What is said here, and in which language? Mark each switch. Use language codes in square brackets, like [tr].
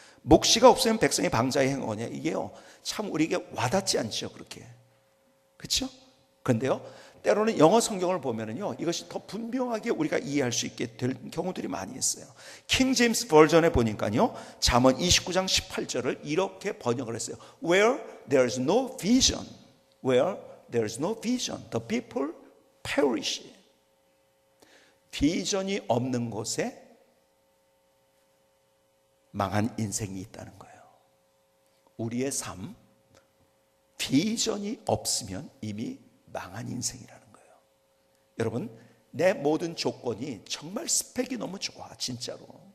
[ko] 묵시가 없으면 백성이 방자히 행하거니와. 이게요, 참 우리에게 와닿지 않죠, 그렇게. 그렇죠? 그런데요, 때로는 영어 성경을 보면은요, 이것이 더 분명하게 우리가 이해할 수 있게 될 경우들이 많이 있어요. 킹 제임스 버전에 보니까요, 잠언 29장 18절을 이렇게 번역을 했어요. [en] Where there is no vision, where there is no vision, the people perish. [ko] 비전이 없는 곳에 망한 인생이 있다는 거예요. 우리의 삶, 비전이 없으면 이미 망한 인생이라는 거예요. 여러분, 내 모든 조건이 정말 스펙이 너무 좋아, 진짜로.